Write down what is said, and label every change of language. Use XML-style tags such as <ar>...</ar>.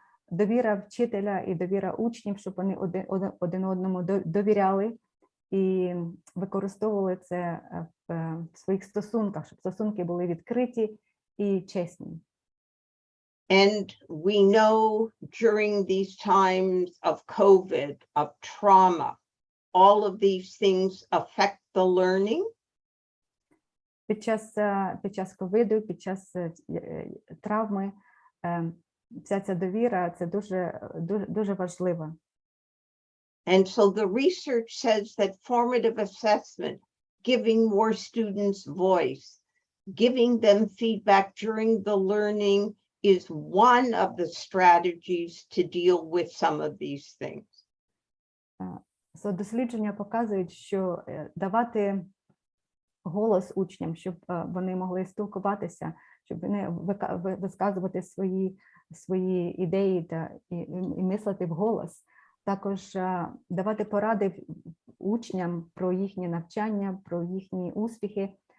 <uk>Довіра вчителя і довіра учнів, щоб вони один одному довіряли і використовували це в своїх стосунках, щоб стосунки були відкриті і чесні.</uk> <en>And we know during these times of COVID, of trauma, all of these things affect the learning.</en> <uk>Під час ковіду, під час травми, вся ця довіра, це дуже важливо.</uk> <en>And so the research says that formative assessment, giving more students voice, giving them feedback during the learning is one of the strategies to deal with some of these things.</en> <uk>Дослідження показують, що давати голос учням, щоб вони могли спілкуватися, щоб вони висказувати свої ідеї і мислити вголос. Також давати поради учням про їхнє навчання, про їхні успіхи.</uk>